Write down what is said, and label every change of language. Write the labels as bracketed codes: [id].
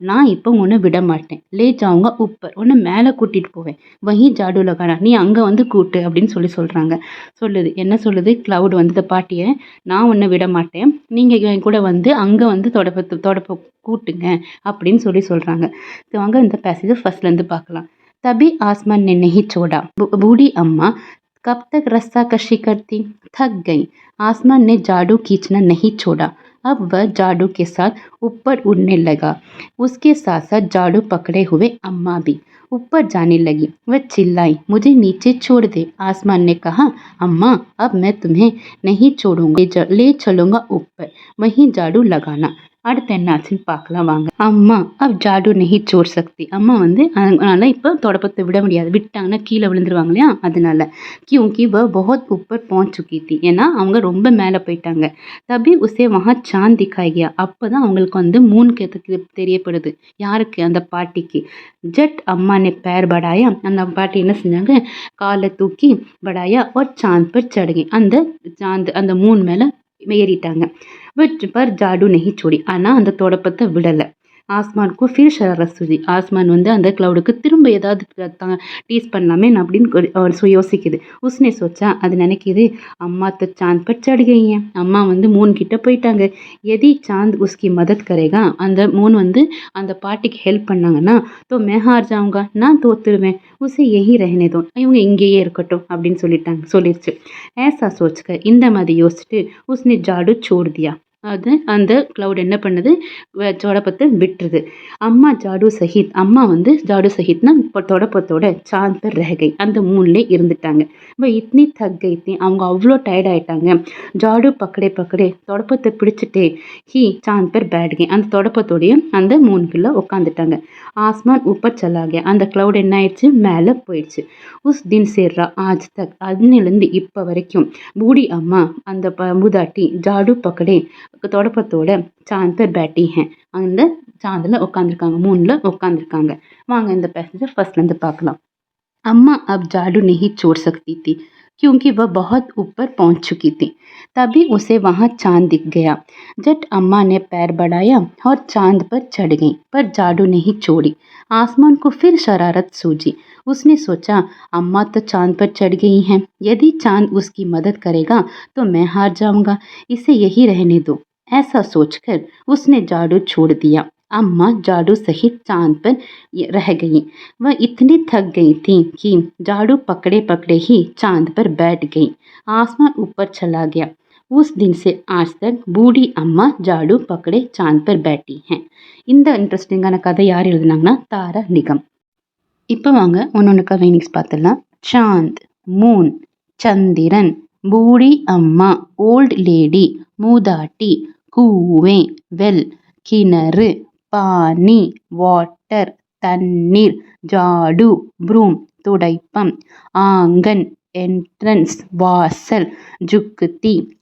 [ta] நான் இப்போ உன்னை விட மாட்டேன். [hi] லே ஜாவுங்க உப்பர். [ta] உன்னை மேலே கூட்டிகிட்டு போவேன். [hi] வஹி ஜாடு லகானா. [ta] நீ அங்கே வந்து கூட்டு அப்படின்னு சொல்கிறாங்க. சொல்லுது. என்ன சொல்லுது? கிளவுட் வந்து இந்த பாட்டியை, நான் உன்னை விட மாட்டேன், நீங்கள் என் கூட வந்து அங்கே வந்து தொடப்ப கூட்டுங்க அப்படின்னு சொல்கிறாங்க. வாங்க இந்த பேசேஜை ஃபர்ஸ்ட்லேருந்து பார்க்கலாம். [hi] तभी आसमान ने नहीं छोड़ा. बूढ़ी अम्मा कब तक रस्सा कशी करती? थक गई. आसमान ने झाड़ू खींचना नहीं छोड़ा. अब वह झाड़ू के साथ ऊपर उड़ने लगा. उसके साथ साथ झाड़ू पकड़े हुए अम्मा भी ऊपर जाने लगी. वह चिल्लाई, मुझे नीचे छोड़ दे. आसमान ने कहा, अम्मा अब मैं तुम्हें नहीं छोड़ूंगा, ले चलूंगा ऊपर, वहीं झाड़ू लगाना. [ta] அடுத்து என்ன ஆச்சுன்னு பார்க்கலாம் வாங்க. [hi] அம்மா अब झाड़ू नहीं छोड़ सकती. [ta] அம்மா வந்து அதனால இப்போ தொடப்பத்தை விட முடியாது. விட்டாங்கன்னா கீழே விழுந்துருவாங்க இல்லையா? அதனால [hi] क्योंकि वह बहुत ऊपर पहुंच चुकी थी. [ta] ஏன்னா அவங்க ரொம்ப மேலே போயிட்டாங்க. [hi] तभी उसे वहाँ चांद दिखाई गया. [ta] அப்பதான் அவங்களுக்கு வந்து மூன் தெரியப்படுது. யாருக்கு? அந்த பாட்டிக்கு. [hi] ஜட் அம்மா ने पैर बढ़ाया. [ta] அந்த பாட்டி என்ன செஞ்சாங்க? காலை தூக்கி [hi] बढ़ाया और चांद पर चढ़ गई. [ta] அந்த மூன் மேலே ஏறிட்டாங்க. [hi] पर झाड़ू नहीं छोड़ी. [ta] ஆனால் அந்த தொடப்பத்தை விடலை. ஆஸ்மானுக்கும் ஃபிர் ஷராரத் சூஜி. ஆஸ்மான் வந்து அந்த கிளவுடுக்கு திரும்ப ஏதாவது டீஸ் பண்ணலாமே அப்படின்னு யோசிக்குது. [hi] உஸ்னே சோச்சா. [ta] அது நினைக்கிது, [hi] அம்மா तो चांद पर चढ़ गई हैं. [ta] அம்மா வந்து மூன் கிட்ட போயிட்டாங்க. [hi] எதி சாந்த் உஸ்கி மதத் கரேகா. [ta] அந்த மூன் வந்து அந்த பாட்டிக்கு ஹெல்ப் பண்ணாங்கன்னா [hi] तो मैं हार जाऊंगा. [ta] நான் தோத்துருவேன். [hi] உசே यही रहने दो. [ta] இவங்க இங்கேயே இருக்கட்டும் அப்படின்னு சொல்லிருச்சு. [hi] ऐसा सोचकर [ta] இந்த மாதிரி யோசிச்சுட்டு [hi] உஸ்னே ஜாடு छोड़ दिया. [ta] அது அந்த க்ளவுட் என்ன பண்ணுது, தொடப்பத்தை விட்டுருது. அம்மா ஜாடு சஹித், அம்மா வந்து ஜாடு சஹித்னா இப்போ தொடப்பத்தோட [hi] சாந்த் பர் ரह गई, [ta] அந்த மூணுலே இருந்துட்டாங்க. [hi] இப்போ இத்னி தக் கई थी, [ta] அவங்க அவ்வளோ டயர்ட் ஆயிட்டாங்க. [hi] ஜாடு பக்கடே பக்கடே, [ta] தொடப்பத்தை பிடிச்சிட்டே [hi] ஹி சாந்த் பர் बैठ गई, [ta] அந்த தொடப்பத்தோடையும் அந்த மூணுக்குள்ள உட்காந்துட்டாங்க. [hi] ஆஸ்மான் ஊப்பர் சலா गया, [ta] அந்த க்ளவுட் என்ன ஆயிடுச்சு, மேலே போயிடுச்சு. [hi] உஸ் தின் சேர்ரா ஆஜ் தக், [ta] அதுலேருந்து இப்போ வரைக்கும் பூடி அம்மா அந்த மூதாட்டி [hi] ஜாடு பக்கடே [ta] தொடப்பத்தோட [hi] சாந்த் பர் बैठी हैं, [ta] அந்த சாந்தில் உட்காந்துருக்காங்க, மூணில் உட்காந்துருக்காங்க. வாங்க இந்த பேசேஜை ஃபர்ஸ்ட்லேருந்து பார்க்கலாம். [hi] अम्मा अब झाड़ू नहीं छोड़ सकती थी क्योंकि वह बहुत ऊपर पहुंच चुकी थी। तभी उसे वहां चांद दिख गया। झट अम्मा ने पैर बढ़ाया और चांद पर चढ़ गई, पर झाड़ू नहीं छोड़ी। आसमान को फिर शरारत सूझी। उसने सोचा, अम्मा तो चांद पर चढ़ गई हैं, यदि चांद उसकी मदद करेगा तो मैं हार जाऊंगा, इसे यही रहने दो। ऐसा सोचकर उसने झाड़ू छोड़ दिया। अम्मा झाड़ू सहित चांद पर रह गई। वह इतनी थक गई थी कि झाड़ू पकड़े पकड़े ही चांद पर बैठ गई। आसमान ऊपर चला गया। उस दिन से आज तक बूढ़ी अम्मा झाड़ू पकड़े चांद पर बैठी हैं. [ta] இந்த இன்ட்ரெஸ்டிங்கான கதை யார் எழுதுனாங்கன்னா தாரா நிகம். இப்போ வாங்க ஒன்னொன்றுக்கா மீனிங்ஸ் பார்த்துடலாம். சாந்த் மூன், சந்திரன், பூடி அம்மா ஓல்ட் லேடி, மூதாட்டி, கூவே வெல், கிணறு, பானி வாட்டர் தண்ணீர், ஜாடு ப்ரூம் துடைப்பம், ஆங்கன் என்ட்ரன்ஸ் வாசல், ஜுக்குத்தி